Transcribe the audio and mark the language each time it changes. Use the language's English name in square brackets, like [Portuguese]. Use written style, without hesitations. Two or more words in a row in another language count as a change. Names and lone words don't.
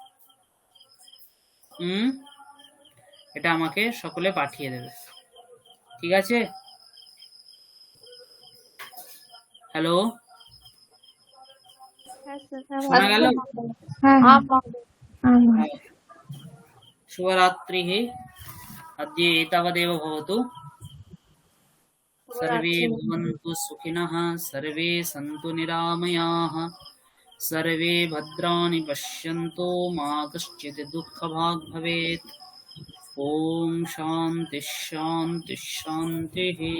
[Bangla] এটা আমাকে সকলে পাঠিয়ে দেবে, ঠিক আছে? হ্যালো, শোনা গেল? শুভরাত্রি। [Sanskrit] अद्य एतावदेव भवतु। सर्वे शुभरात्रि। भवन्तु सुखिनः, सर्वे सन्तु निरामयाः, सर्वे भद्राणि पश्यन्तु, मा कश्चित् दुःखभाग् भवेत्। ॐ शान्ति शान्ति शान्तिः।